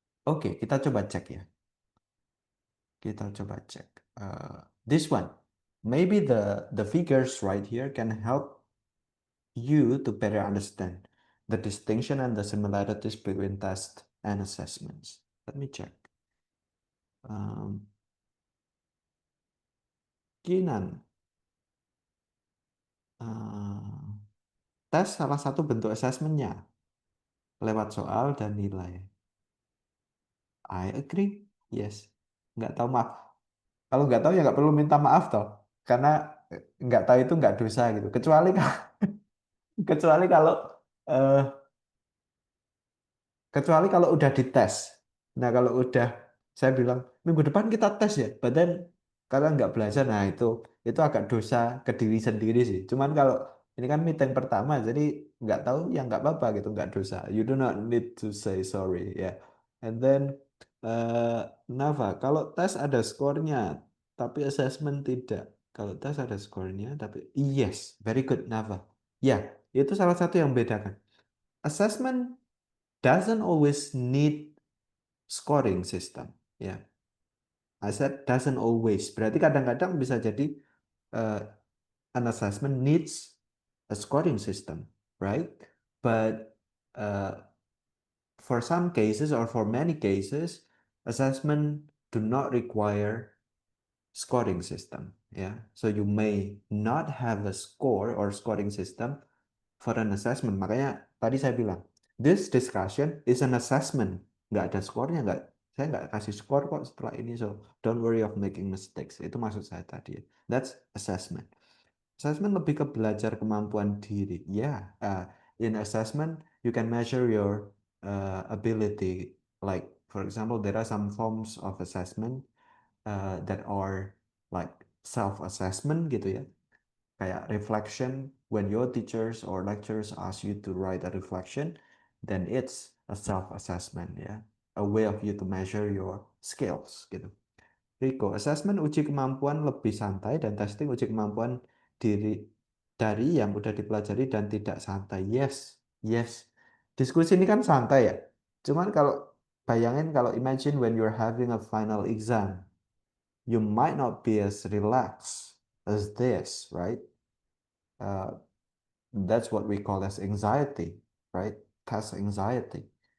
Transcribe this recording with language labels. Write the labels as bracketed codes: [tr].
[id] Oke, kita coba cek ya. Kita coba cek. [en] This one, maybe the figures right here can help you to better understand the distinction and the similarities between test and assessments. Let me check. [id] Kinan, tes salah satu bentuk assessmentnya lewat soal dan nilai. [en] I agree. Yes. [id] Nggak tahu, maaf. Kalau nggak tahu ya nggak perlu minta maaf toh. Karena nggak tahu itu nggak dosa gitu. Kecuali kalau eh, kecuali kalau udah dites. Nah, kalau udah saya bilang minggu depan kita tes ya, badan kalian nggak belajar, nah itu agak dosa ke diri sendiri sih. Cuman kalau ini kan meeting pertama, jadi nggak tahu ya nggak apa-apa gitu, nggak dosa. [en] You do not need to say sorry ya. Yeah. And then Nava, [id] kalau tes ada skornya, tapi assessment tidak. Kalau tes ada skornya, tapi [en] yes, very good [id] Nava. Ya, itu salah satu yang bedakan. [en] Assessment doesn't always need scoring system. Ya, I said doesn't always. [id] Berarti kadang-kadang bisa jadi [en] uh, an assessment needs a scoring system, right? But for some cases or for many cases, assessment do not require scoring system. Yeah, so you may not have a score or scoring system for an assessment. [id] Makanya tadi saya bilang, [en] this discussion is an assessment. [id] Nggak ada skornya, saya nggak kasih skor kok setelah ini, [en] so don't worry of making mistakes. [id] Itu maksud saya tadi. [en] That's assessment. [id] Assessment lebih ke belajar kemampuan diri. [en] Yeah, in assessment you can measure your ability. Like for example, there are some forms of assessment that are like self-assessment gitu ya, kayak reflection. When your teachers or lecturers ask you to write a reflection, then it's a self-assessment ya, a way of you to measure your skills gitu. [id] Rico, assessment uji kemampuan lebih santai dan testing uji kemampuan diri dari yang udah dipelajari dan tidak santai. [en] Yes, yes. [id] Diskusi ini kan santai ya. Cuman kalau bayangin, [en] kalau imagine when you're having a final exam, you might not be as relaxed as this, right? That's what we call as anxiety, right? Test anxiety.